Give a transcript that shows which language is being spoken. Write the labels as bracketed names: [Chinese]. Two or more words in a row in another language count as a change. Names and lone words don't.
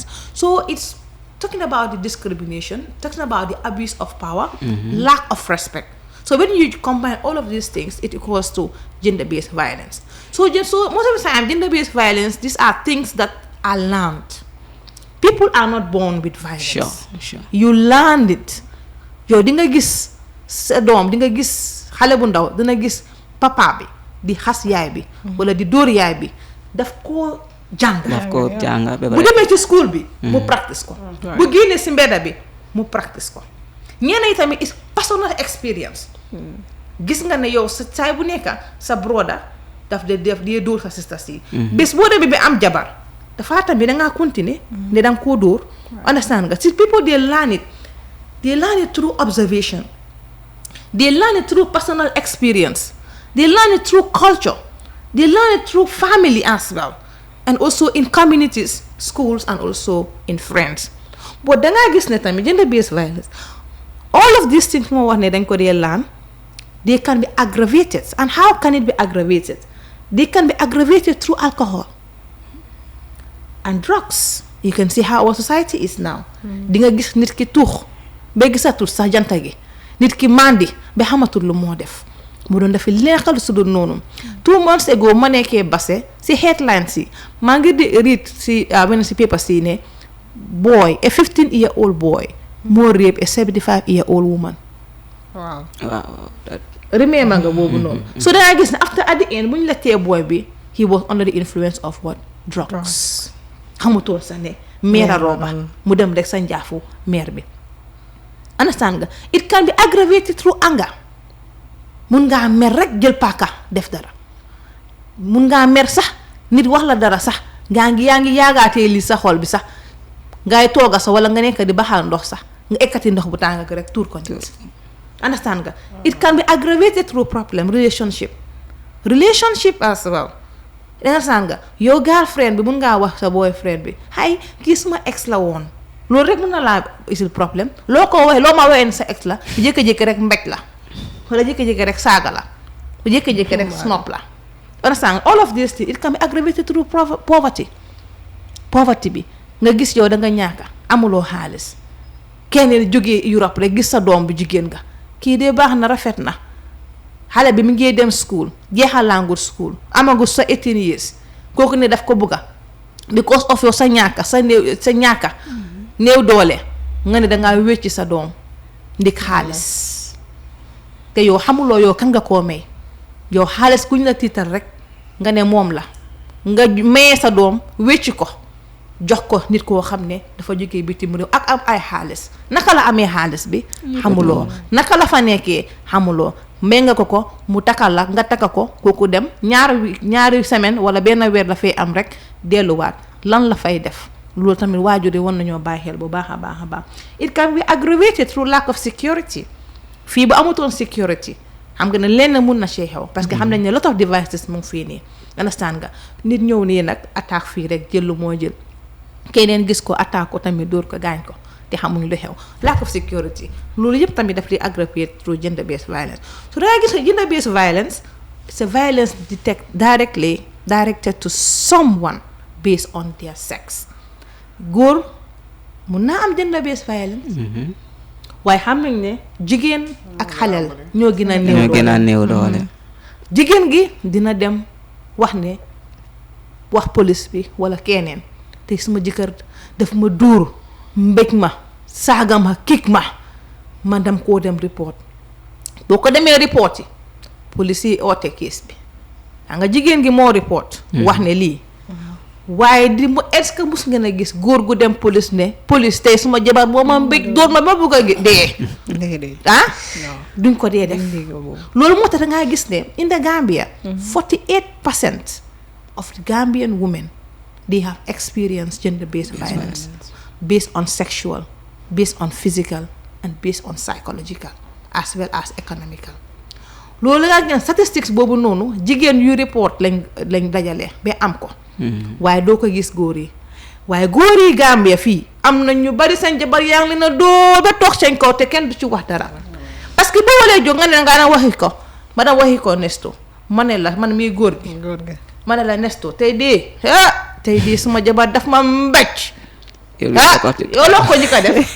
[English] So it's talking about the discrimination, talking about the abuse of power, lack of respect. So when you combine all of these things, it equals to gender-based violence. So most of the time, gender-based violence, these are things that are learned. People are not born with violence. Sure. You learned it. [Wolof] Yow di nga gis sa doom, di nga gis xale bu ndaw, dina gis papa bi di xas yaay bi wala di dóor yaay bi daf ko jàng bu demee ci school bi mu practice ko bu génnee si mbedda bi mu practice ko ñeneen tamit [English] is personal experience [Wolof] gis nga ne yow sa saay bu nekka sa broda daf di dóor sa sister si bés boo demee bi am jabar dafa tamit dangaa continuer ne danga koo dóor understand nga si [English] people they learn it through observation, they learn it through personal experience, they learn it through culture, they learn it through family as well, and also in communities, schools, and also in friends. But then I guess gender-based violence, all of these things learn, they can be aggravated. And how can it be aggravated? They can be aggravated through alcohol and drugs. You can see how our society is now. [Wolof] Dinga gis nit ki tux ba gisatul sax janta gi, nit ki mandi ba xamatul lu moo def mu doon dafa leexal su doon noonu [English] 2 months ago [Wolof] ma nekkee base si headlines yi maa ngi di read si when si paper si ne [English] boy, a 15-year-old boy more rape a 75-year-old woman. Wow. [Wolof] Remember nga boobu noonu. [English] So then I guess after at the end [Wolof] bu ñu la tee [English] boy bi he was under the influence of what? Drugs. [Wolof] xamutoon sax ne meera roba mu dem rek sa njaafu meer bi. Understand nga? [English] It can be aggravated through anger. [Wolof] Mun ngaa mer rek jël paaka def dara. Mun ngaa mer sax nit wax la dara sax yaa ngi yaagaatee li sa xol bi sax ngay tooga sa wala nga nekk di baxal ndox sax nga ekkati ndox bu tàng rek tuur ko nit. Understand nga? [English] It can be aggravated through problem relationship as well. [Wolof] Understand nga? [English] Your girlfriend [Wolof] bi mun ngaa wax sa boyfriend bi hay kii suma ex la woon loolu rek mën na laa isil problème loo ko waxee loo ma waxee sa ex la jékki-jékki rek mbéj la wala jékki-jékki rek saaga la jékki-jékki rek snop la. [English] Understand all of these things it can be aggravated through poverty [Wolof] bi nga gis yow da nga ñaaka amuloo xaalis kenn jógee Europe rek gis sa doom bu jigéen nga kii de baax na rafet na xale bi mi ngi dem school jeexalangut school amagut sa 18 years kooku ne daf ko bëgga [English] because of [Wolof] yow sa ñaaka néew doole nga ne dangaa wécci sa doom ndik xaalis te yow xamuloo yow kan nga koo may yow xaalis kuñ la tiital rek nga ne moom la nga mayee sa doom wécci ko jox ko nit koo xam ne dafa jógee bitim réew ak am ay xaalis naka la amee xaalis bi xamuloo naka la fa nekkee xamuloo may nga ko mu takal la nga taka ko kooku dem ñaari semaine wala benn weer la fay am rek delluwaat lan la fay def loolu tamit waajur yi war nañoo bàyyi xel bu baax a baax. [English] It can be aggravated through lack of security. [Wolof] Fii bu amutoon security xam nga ne lenn mun na see xew [French] parce que [Wolof] xam nañ ne [English] lot of devices [Wolof] mu ngi fii nii understand nga nit ñëw nii nag attaque fii rek jël lu moo jël keneen gis ko attaque ko tamit dóor ko gaañ ko te xamuñ lu xew [English] lack of security [Wolof] loolu yëpp tamit daf di [English] aggravate through gender based violence. So [Wolof] dangay gis ne [English] gender based violence it's a violence directed to someone based on their sex. [Wolof] Góor mun naa am gender based violence waaye xam nañ ne jigéen ak xaleel ñoo gën a néew doole. Jigéen gi dina dem wax police bi wala keneen te suma jëkkër daf ma dóor mbéj ma saaga ma kick ma man dem koo dem report boo ko demee report yi police yi oote case bi nga jigéen gi moo report wax ne lii waaye di mu [French] est-ce que [Wolof] mus ngeen a gis góor gu dem police ne police tey suma jabar moo ma mbéj dóor ma bëgg a dee duñ ko dee def loolu moo tax da ngaa gis ne [English] in the Gambia 48% of the Gambian women they have experienced gender-based violence based on sexual, based on physical, and based on psychological as well as economical. [Wolof] loolu la ngeen statistics boobu noonu jigéen yu report lañ dajale ba am ko waaye doo ko gis góor yi waaye góor yi Gambia fii am na ñu bari seen jabar yaa ngi leen a doo ba toog seen kaw te kenn du ci wax dara [French] parce que [Wolof] boo walee jóg nga ne nga daan waxi ko Nesto ma ne la man mii góor gi ma ne la Nesto tey dee suma jabar daf ma mbéj yow loo ko njëkk a def